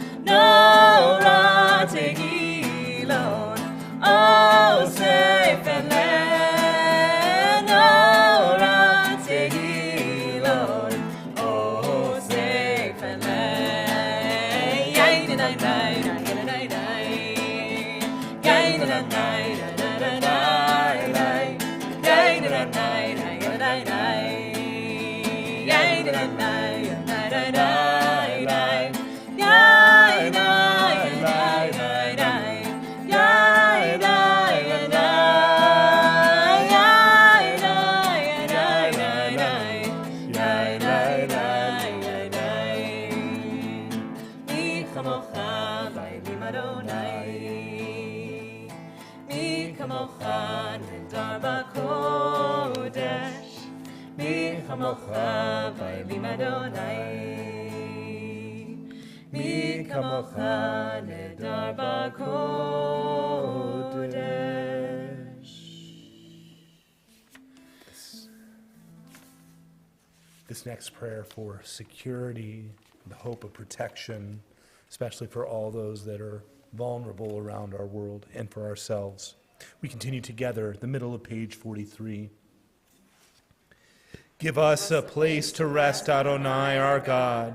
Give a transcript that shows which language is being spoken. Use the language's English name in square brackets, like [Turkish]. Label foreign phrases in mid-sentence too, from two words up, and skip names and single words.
[Hebrew] נורא תהילות, אוסף אליי, נורא תהילות, אוסף אליי, יאי די די די די די די, יאי די די די די די די, יאי די די די די די די, yay da da da da da da, yay da da da da, yay da da, yay da da da, yay da da da. מי כמוכה באלים אדוני, מי כמוכה נאדר בקודש. מי כמוך באלים אדוני, מי כמוך נדר בקודש. [English] This next prayer for security, the hope of protection, especially for all those that are vulnerable around our world and for ourselves. We continue together, the middle of page 43. Give us a place to rest, Adonai, our God.